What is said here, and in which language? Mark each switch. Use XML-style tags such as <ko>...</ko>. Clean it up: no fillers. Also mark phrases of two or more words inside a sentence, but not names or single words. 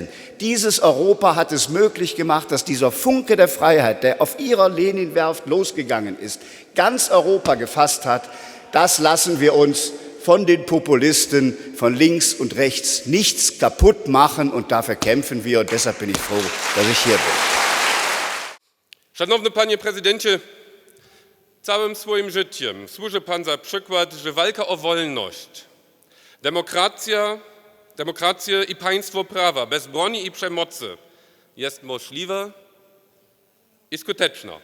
<de>Dieses Europa hat es möglich gemacht, dass dieser Funke der Freiheit, der auf ihrer Leninwerft losgegangen ist, ganz Europa gefasst hat. Das lassen wir uns von den Populisten von links und rechts nichts kaputt machen und dafür kämpfen wir und deshalb bin ich froh, dass ich hier bin.</de> <pl>Szanowny Panie Prezydencie, całym swoim życiem służy Pan za przykład, że walka o wolność, demokrację i państwo prawa bez broni i przemocy jest możliwa i skuteczna.</pl>